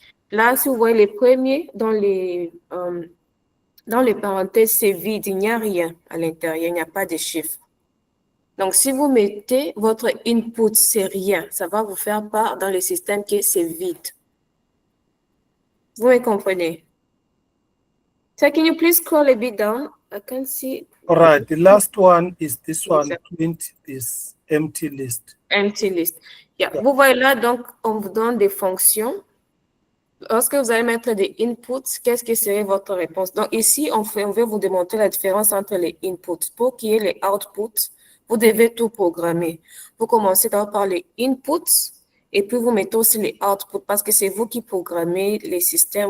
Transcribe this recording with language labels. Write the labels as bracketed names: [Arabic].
[French] Là, si vous voyez les premiers, dans les parenthèses, c'est vide, il n'y a rien à l'intérieur, il n'y a pas de chiffres. Donc, si vous mettez votre input, c'est rien, ça va vous faire part dans le système que c'est vide. Vous me comprenez? [English] So, can you please scroll a bit down? I can see. All right, the last one is this one, print is empty list. Empty list. Yeah. [French] Vous voyez là, donc, on vous donne des fonctions. Lorsque vous allez mettre des inputs, qu'est-ce que serait votre réponse? Donc, ici, on veut vous démontrer la différence entre les inputs. Pour qu'il y ait les outputs, vous devez tout programmer. Vous commencez d'abord par les inputs et puis vous mettez aussi les outputs parce que c'est vous qui programmez les systèmes.